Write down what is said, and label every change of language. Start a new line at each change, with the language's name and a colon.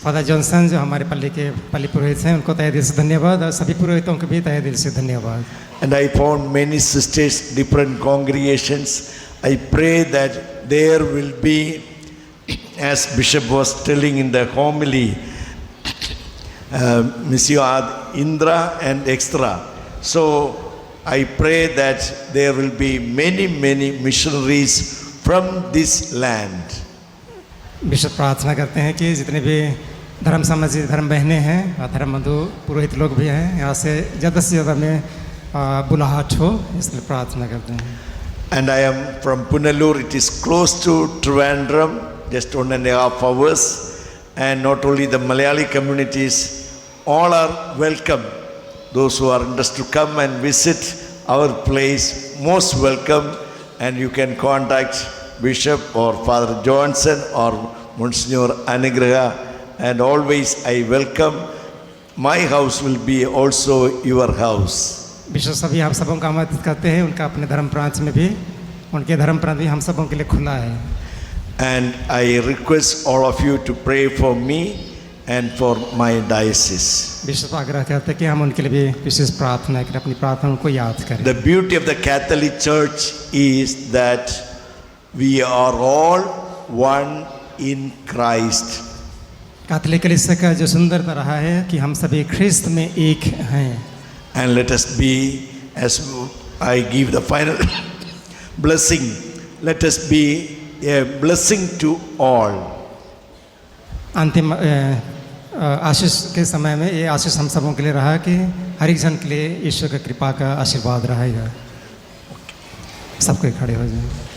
Hindi: Father Johnson जो हमारे पल्ली पुरोहित हैं उनको तहे दिल से धन्यवाद और सभी पुरोहितों को भी तहे दिल से धन्यवाद.
English: And I found many sisters, different congregations. I pray that there will be, as Bishop was telling in the homily, Missio ad Indra and extra. So I pray that there will be many missionaries from this land.
Hindi: Bishop प्रार्थना करते हैं कि जितने भी धर्म समाजी धर्म बहनें हैं और धर्म बंधु पुरोहित लोग भी हैं यहाँ से ज़्यादा में बुलाहट हो, इसलिए प्रार्थना करते हैं.
English: And I am from Punalur. It is close to Trivandrum, just 1.5 hours. And not only the Malayali communities, all are welcome. Those who are interested to come and visit our place, most welcome. And you can contact Bishop or Father Johnson or Monsignor Anugrah. And always I welcome. My house will be also your house.
Hindi: Bishop सभी आप सबों का आमंत्रित करते हैं. उनका अपने धर्म प्रांत में भी उनके धर्म प्रांत भी हम सबों के लिए खुला है.
English: And I request all of you to pray for me and for my diocese.
Hindi: Bishop आग्रह करते हैं कि हम उनके लिए भी विशेष प्रार्थना करें, अपनी प्रार्थनाओं को याद करें.
English: The beauty of the Catholic Church is that we are all one in Christ.
Hindi: Catholic कलीसिया का जो सुंदरता रहा है कि हम सभी ख्रिस्त में एक हैं.
English: And let us be, as I give the final blessing, let us be a blessing to all.
Hindi: अंतिम आशीष के समय में ये आशीष हम सबों के लिए रहा कि हर एक जन के लिए ईश्वर की कृपा का आशीर्वाद रहेगा. सबको खड़े हो जाए.